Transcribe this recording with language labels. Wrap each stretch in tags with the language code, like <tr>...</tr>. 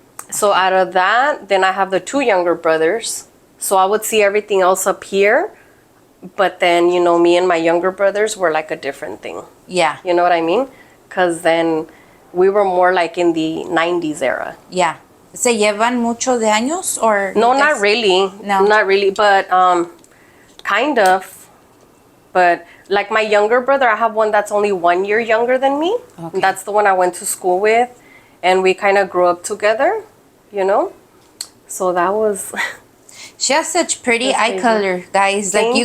<en>So out of that, then I have the 2 younger brothers. So I would see everything else up here. But then, you know, me and my younger brothers were like a different thing. Yeah. You know what I mean? Because then we were more like in the 90s era. Yeah.</en> <es>¿Se llevan mucho de años or?</es> <en>No, not really. No. Not really, but kind of. But like my younger brother, I have one that's only 1 year younger than me. Okay. That's the one I went to school with. And we kind of grew up together, you know? So that was... She has such pretty That's eye crazy. color, guys. Like, you</en>